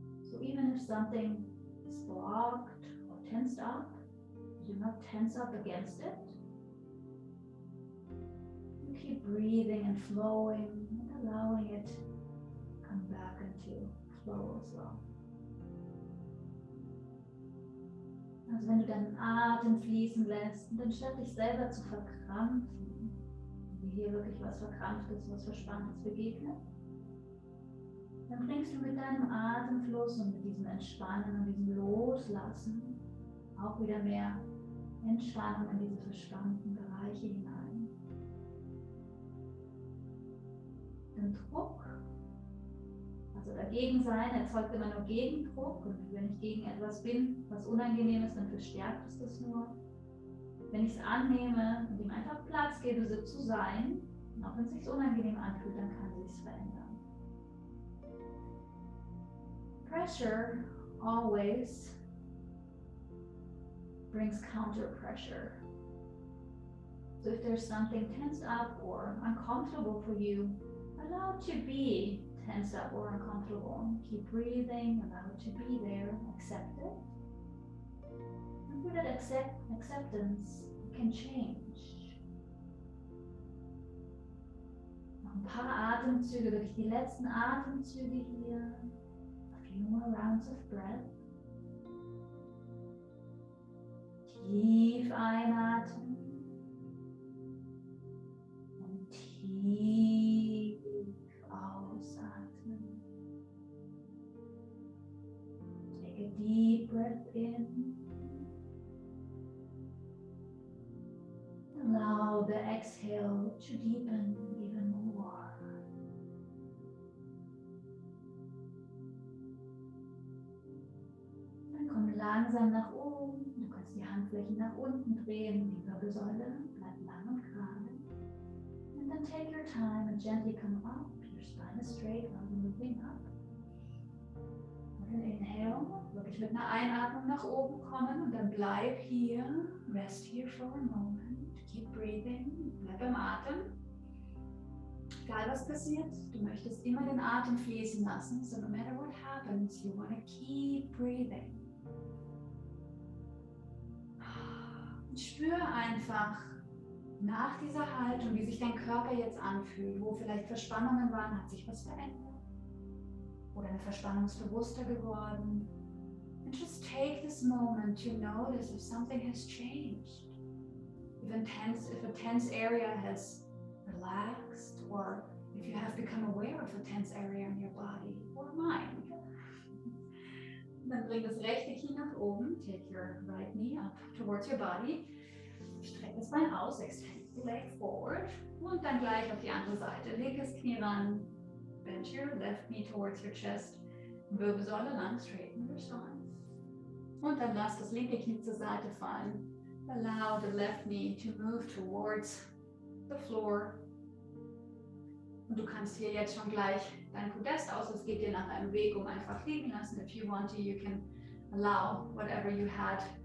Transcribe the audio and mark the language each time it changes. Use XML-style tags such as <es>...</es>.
<en>So even if something is blocked or tensed up, do not tense up against it. You keep breathing and flowing and allowing it to come back into flow as well.</en> <de>Also wenn du deinen Atem fließen lässt und anstatt dich selber zu verkrampfen, wie hier wirklich was Verkrampftes, was Verspanntes begegnet, dann bringst du mit deinem Atemfluss und mit diesem Entspannen und diesem Loslassen auch wieder mehr Entspannung in diese verspannten Bereiche hinein. Denn Druck, also dagegen sein, erzeugt immer nur Gegendruck. Und wenn ich gegen etwas bin, was unangenehm ist, dann verstärkt es das nur. Wenn ich es annehme und ihm einfach Platz gebe, so zu sein, und auch wenn es sich unangenehm anfühlt, dann kann sich es verändern.</de> <en>Pressure always brings counter pressure. So if there's something tensed up or uncomfortable for you, allow it to be tensed up or uncomfortable. Keep breathing, allow it to be there, accept it. And through that acceptance, it can change.</en> <de>Noch ein paar Atemzüge, wirklich die letzten Atemzüge hier.</de> <en>A few more rounds of breath.</en> <de>Tief einatmen und tief ausatmen.</de> <en>Take a deep breath in. Allow the exhale to deepen even more.</en> <de>Dann komm langsam nach oben. Du kannst die Handflächen nach unten drehen. Die Wirbelsäule bleibt lang und gerade.</de> <en>And then take your time and gently come up. Your spine is straight while you're moving up.</en> <de>Und dann inhale, wirklich mit einer Einatmung nach oben kommen und dann bleib hier.</de> <en>Rest here for a moment. Keep breathing.</en> <de>Bleib im Atem. Egal was passiert, du möchtest immer den Atem fließen lassen.</de> <en>So no matter what happens, you want to keep breathing.</en> <de>Und spür einfach nach dieser Haltung, wie sich dein Körper jetzt anfühlt, wo vielleicht Verspannungen waren, hat sich was verändert. Oder eine Verspannung ist bewusster geworden.</de> <en>And just take this moment to notice if something has changed. If a tense area has relaxed, or if you have become aware of a tense area in your body or mind.</en> <de>Dann bring das rechte Knie nach oben.</de> <en>Take your right knee up towards your body.</en> <de>Streck das Bein aus,</de> <en>extend the leg forward.</en> <de>Und dann gleich auf die andere Seite. Linkes Knie ran.</de> <en>Bend your left knee towards your chest.</en> <de>Wirbelsäule lang,</de> <en>straighten your spine.</en> <de>Und dann lass das linke Knie zur Seite fallen.</de> <en>Allow the left knee to move towards the floor.</en> <de>Und du kannst hier jetzt schon gleich dein Podest aus. Es geht dir nach einem Weg, um einfach liegen lassen.</de> <en>If you want to, you can allow whatever you had</en>